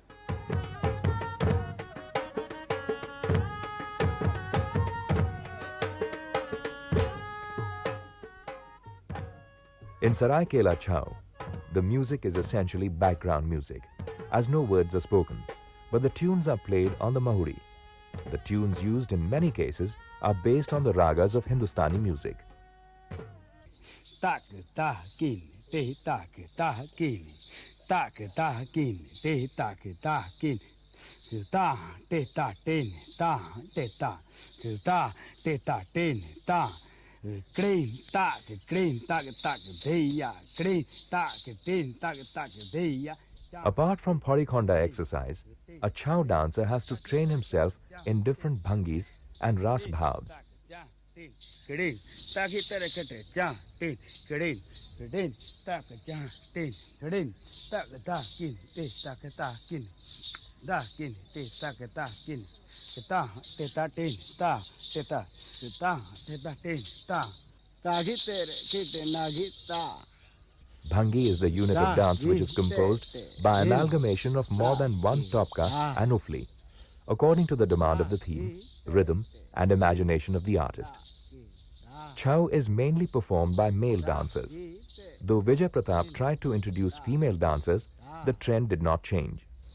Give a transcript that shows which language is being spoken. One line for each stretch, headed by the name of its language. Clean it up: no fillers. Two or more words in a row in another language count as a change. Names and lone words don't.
English: In Seraikela Chhau, the music is essentially background music, as no words are spoken, but the tunes are played on the mahuri. The tunes used in many cases are based on the ragas of Hindustani music. Tak ta kin, te tak ta kin, tak ta kin, te tak ta kin. Ta te ta ten ta te ta te ta ten ta. Clean tak tak deya, clean tak deya. Apart from Thorikhanda exercise, a Chhau dancer has to train himself in different bhangis and ras bhavs. Clean tak tere kete ja ten clean tak ja ten clean tak ta kin te tak ta kin da kin te tak ta kin ta te ta ten ta te ta ten ta ta tere kete nagita. Bhangi is the unit of dance which is composed by amalgamation of more than one topka and ufli, according to the demand of the theme, rhythm and imagination of the artist. Chhau is mainly performed by male dancers. Though Vijay Pratap tried to introduce female dancers, the trend did not change.